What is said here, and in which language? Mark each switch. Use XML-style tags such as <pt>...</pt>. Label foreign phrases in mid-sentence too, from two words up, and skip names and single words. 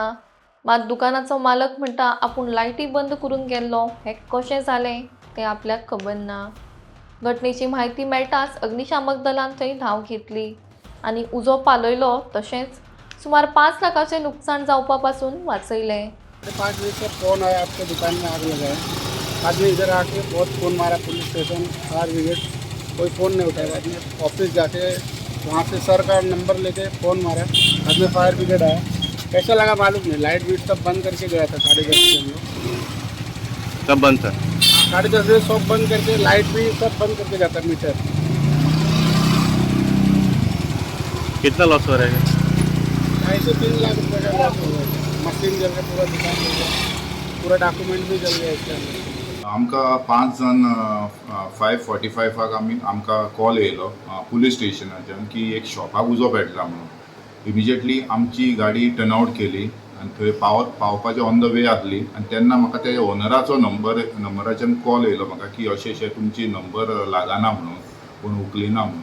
<kok>मात दुकानाचो मालक म्हणटा आपूण लायटी बंद करून गेल्लो. हें कशें जालें तें आपल्याक खबर ना. घटनेची म्हायती मेळटाच अग्निशामक दलान थंय धांव घेतली आनी उजो पालयलो तशेंच सुमार 5 लाखाचें नुकसाण जावपा पासून वाचयलें.</kok> <hi>5 बजे से फ़ोन आया आपके दुकान में आग लगा है। आदमी इधर आके बहुत फ़ोन मारा पुलिस स्टेशन</hi> <en>fire brigade,</en> <hi>कोई फ़ोन नहीं उठाया। आदमी ऑफिस जाके वहाँ से सर का नंबर लेके फ़ोन मारा, बाद में</hi> <en>fire brigade</en> <hi>आया। कैसा लगा मालूम नहीं, लाइट बीट सब बंद करके गया था 10:30 के हम लोग। सब बंद था। 10:30 बजे सब बंद करके, लाइट भी सब बंद करके जाता मीटर। कितना लॉस हो रहा है? 2.5 से 3 लाख रुपये का लॉस हो गया। मशीन जल गया, पूरा दुकान जल गया, पूरा डॉक्यूमेंट भी जल गया इसके अंदर।</hi> <kok>आमकां 5 जाण 5:45 आमकां कॉल येयलो पुलीस स्टेशनाच्यान की एक शॉपाक उजो पेटला म्हणून. इमिजिएटली आमची गाडी टर्नआउट केली आनी थंय पावपाचें</kok> <en>on the way</en> <kok>आसली आनी तेन्ना म्हाका त्या ओनराचो नंबराच्यान कॉल येयलो म्हाका की अशें तुमची नंबर लागना म्हणून, कोण उखलिना म्हणून.</kok>